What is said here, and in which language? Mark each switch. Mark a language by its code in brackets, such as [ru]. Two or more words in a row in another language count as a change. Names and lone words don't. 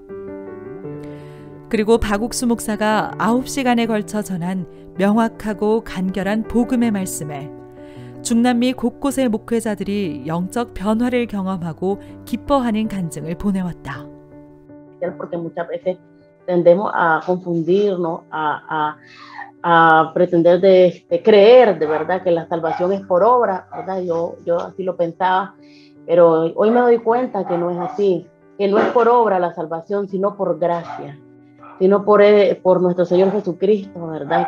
[ko] 그리고 박옥수 목사가 9시간에 걸쳐 전한 명확하고 간결한 복음의 말씀에 중남미 곳곳의 목회자들이 영적 변화를 경험하고 기뻐하는 간증을 보내왔다. [es] Porque muchas veces tendemos a confundirnos, a pretender de creer de verdad que la salvación es por obra, ¿verdad? Yo así lo pensaba, pero hoy me doy cuenta que no es así, que no es por obra la salvación, sino por gracia, sino por nuestro Señor Jesucristo, ¿verdad?